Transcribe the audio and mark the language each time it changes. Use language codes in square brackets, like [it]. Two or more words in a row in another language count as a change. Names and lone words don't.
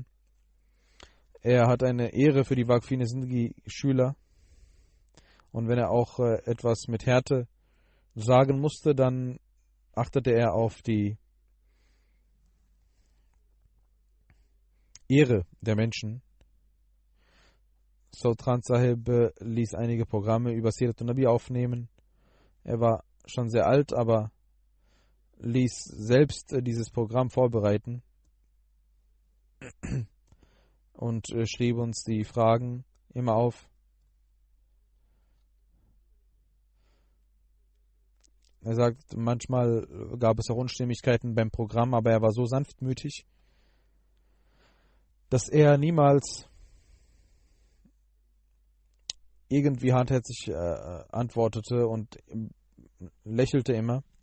[de] Er hat eine Ehre für die Waqfine Zindagi Schüler und wenn er auch etwas mit Härte sagen musste, dann achtete er auf die Ehre der Menschen. Sultan Sahib ließ einige Programme über Sirat al-Nabi aufnehmen. Er war schon sehr alt, aber ließ selbst dieses Programm vorbereiten und schrieb uns die Fragen immer auf. Er sagt, manchmal gab es auch Unstimmigkeiten beim Programm, aber er war so sanftmütig, dass er niemals irgendwie hartherzig antwortete und lächelte immer.